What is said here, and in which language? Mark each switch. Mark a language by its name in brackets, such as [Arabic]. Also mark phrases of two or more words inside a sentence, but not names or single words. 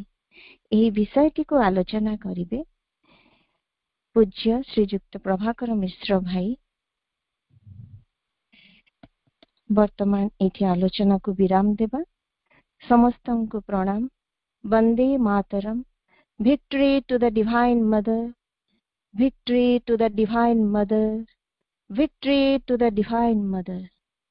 [Odia] ଏହି ବିଷୟଟିକୁ ଆଲୋଚନା କରିବେ ପୂଜ୍ୟ ଶ୍ରୀଯୁକ୍ତ ପ୍ରଭାକର ମିଶ୍ର ଭାଇ। ବର୍ତ୍ତମାନ ଏଠି ଆଲୋଚନାକୁ ବିରାମ ଦେବା। ସମସ୍ତଙ୍କୁ ପ୍ରଣାମ। ବନ୍ଦେ ମାତରମ୍। [English] Victory to the Divine Mother. Victory to the Divine Mother. Victory to the Divine Mother.